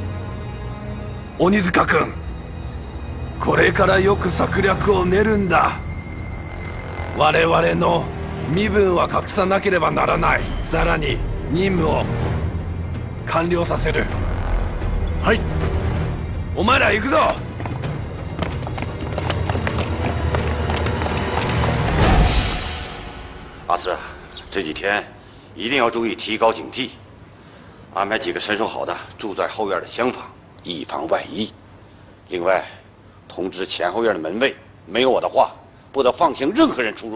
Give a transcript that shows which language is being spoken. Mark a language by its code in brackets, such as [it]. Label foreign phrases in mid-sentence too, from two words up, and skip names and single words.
[ja] 鬼塚君、これからよく策略を練るんだ。我々の身分は隠さなければならない。さらに任務を完了させる。はい、お前ら行くぞ。 [zh] 阿四，这几天一定要注意提高警惕，安排几个身手好的住在后院的厢房，以防万一。另外，通知前后院的门卫，没有我的话，不得放行任何人出入。